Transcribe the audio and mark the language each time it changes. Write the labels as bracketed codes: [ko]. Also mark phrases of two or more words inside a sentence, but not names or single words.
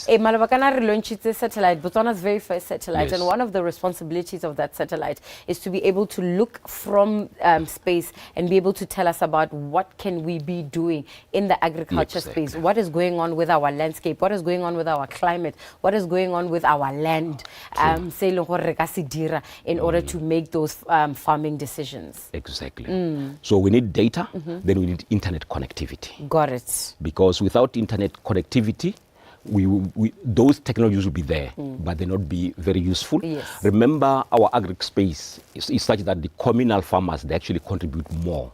[en] Malabakana relaunched the satellite, Botswana's very first satellite, Yes. and one of the responsibilities of that satellite is to be able to look from space and be able to tell us about what can we be doing in the agriculture Exactly. space, what is going on with our landscape, what is going on with our climate, what is going on with our land, [tn] se e leng gore re ka se dira [en] in order to make those farming decisions. Exactly. So we need data, then we need internet connectivity. Got it. Because without internet connectivity, those technologies will be there, but they not be very useful. Yes. Remember, our agric space is such that the communal farmers, they actually contribute more.